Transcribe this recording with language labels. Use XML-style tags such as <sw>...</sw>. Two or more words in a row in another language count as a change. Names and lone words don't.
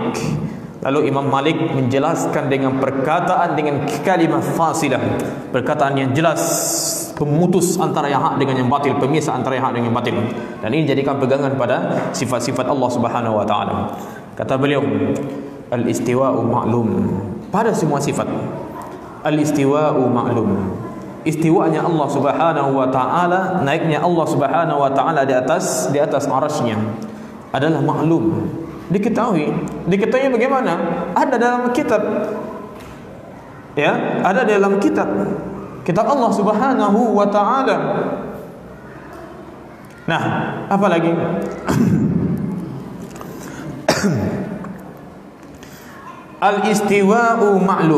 <id>Lalu Imam Malik menjelaskan dengan perkataan, dengan kalimat fasilah, perkataan yang jelas, pemutus antara yang hak dengan yang batil, pemisah antara yang hak dengan yang batil. Dan ini jadikan pegangan pada sifat-sifat Allah</id> <ar>سبحانه وتعالى.</ar> <id>Kata beliau,</id> <ar>الاستواء معلوم.</ar> <id>Pada semua sifat,</id> <ar>الاستواء معلوم.</ar> <id>Istiwanya Allah</id> <ar>سبحانه وتعالى,</ar> <id>naiknya Allah</id> <ar>سبحانه وتعالى</ar> <id>di atas arasy-Nya adalah maklum. Diketahui bagaimana? Ada dalam kitab. Ya, ada dalam kitab Allah</id> <ar>سبحانه وتعالى.</ar> <id>Nah, apa lagi?</id> <ar>الاستواء معلوم.</ar>